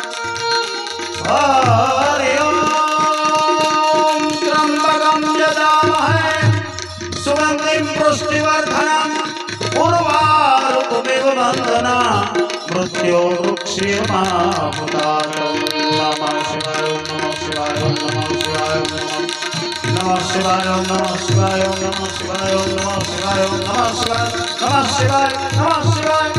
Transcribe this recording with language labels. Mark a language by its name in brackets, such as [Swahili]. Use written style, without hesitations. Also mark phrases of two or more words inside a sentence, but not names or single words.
[Sanskrit] હરિ ઓમ ત્રંબકં યજામહે સુગંધિં પુષ્ટિવર્ધનં ઉર્વારુકમિવ બંધના મૃત્યો વૃક્ષીયમામુદાત. નમઃ શિવાય ઓમ નમઃ શિવાય ઓમ નમઃ શિવાય ઓમ નમઃ नमः शिवाय, नमः शिवाय, नमः शिवाय, नमः शिवाय, नमः शिवाय, नमः शिवाय, नमः शिवाय.